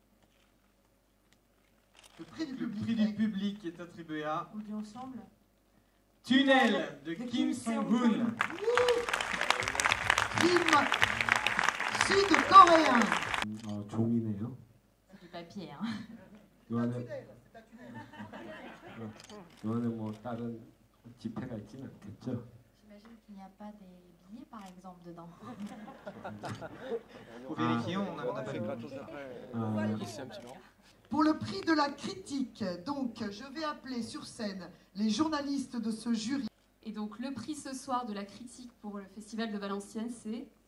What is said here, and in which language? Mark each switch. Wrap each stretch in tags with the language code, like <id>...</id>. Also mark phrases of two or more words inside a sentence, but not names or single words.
<fr>Le prix du Le public. prix du public est attribué à On le dit ensemble. Tunnel de Kim Sang-hoon. Film sud-coréen.</fr> <ko>종이네요.</ko> <fr>C'est du papier, hein.</fr> <ko>요 안에 요 안에 뭐 다른 지폐가 있지는 않겠죠?</ko> <fr>J'imagine qu'il n'y a pas des billets, par exemple, dedans. Faut vérifier, on n'a pas vu. Pour le prix de la critique, donc je vais appeler sur scène les journalistes de ce jury. Et donc le prix ce soir de la critique pour le Festival de Valenciennes, c'est...</fr>